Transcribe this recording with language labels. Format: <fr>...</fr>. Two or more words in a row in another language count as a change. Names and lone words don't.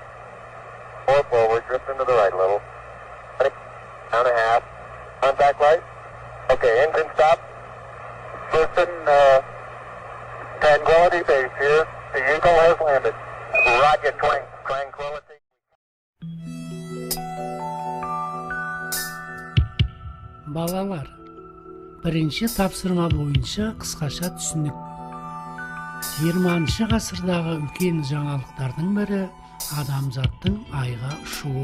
<en>4 forward, drifting to the right a little. Down a half. Contact light. Okay, engine stop. Listen, Tranquility Base here. The Eagle has landed. Roger, Tranquility.</en> <kk>Балалар, бірінші тапсырма бойынша қысқаша түсінік. 20 ғасырдағы үлкен жаңалықтардың бірі адамзаттың айға ұшуы.</kk>